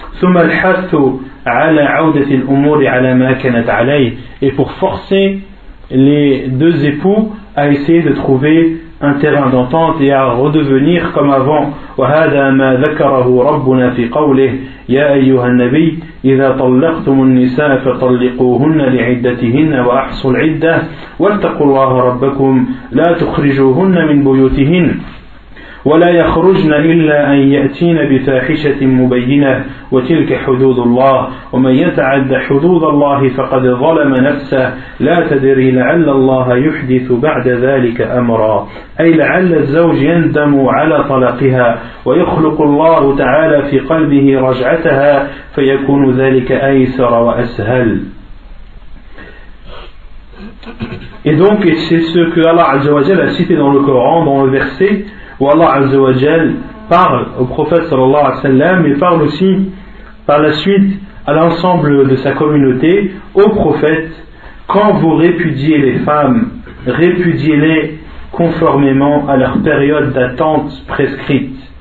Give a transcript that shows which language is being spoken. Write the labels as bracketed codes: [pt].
[ar] ثم الحث على عودة الأمور على ما كانت عليه. [fr] Et pour forcer les deux époux à essayer de trouver un terrain d'entente et à redevenir comme avant. [ar] وهذا ما ذكره ربنا في قوله يا أيها النبي إذا طلقتم النساء فطلقوهن لعدتهن وأحصوا العدة واتقوا الله ربكم لا تخرجوهن من بيوتهن ولا يخرجن إلا أن يأتين بفاحشة مبينة وتلك حدود الله ومن يتعد حدود الله فقد ظلم نفسه لا تدري لعل الله يحدث بعد ذلك أمرا أي لعل الزوج يندم على طلقها ويخلق الله تعالى في قلبه رجعتها فيكون ذلك أيسر وأسهل. [fr] Et donc c'est ce que Allah Azza wa Jalla a cité dans le Coran, dans le verset où Allah Azza wa Jalla parle au prophète sallallahu alayhi wa sallam et parle aussi par la suite à l'ensemble de sa communauté, au prophète, quand vous répudiez les femmes, répudiez-les conformément à leur période d'attente prescrite